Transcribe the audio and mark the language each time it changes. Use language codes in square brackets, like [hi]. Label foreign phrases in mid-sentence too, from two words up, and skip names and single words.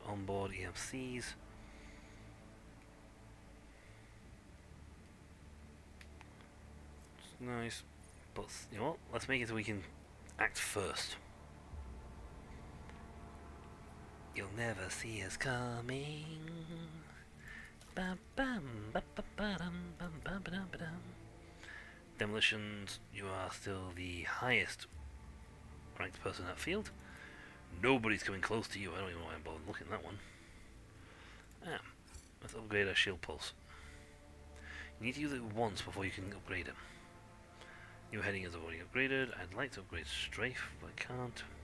[en] Onboard EMCs. It's nice. But, you know what? Let's make it so we can act first. You'll never see us coming. Bam, bam, ba, ba, ba, dum, bam, bam, ba, dum, ba, dum. Demolitions, you are still the highest ranked person in that field. Nobody's coming close to you. I don't even know why I'm bothered looking at that one. Let's upgrade our shield pulse. You need to use it once before you can upgrade it. New heading is already upgraded. I'd like to upgrade strafe, but I can't.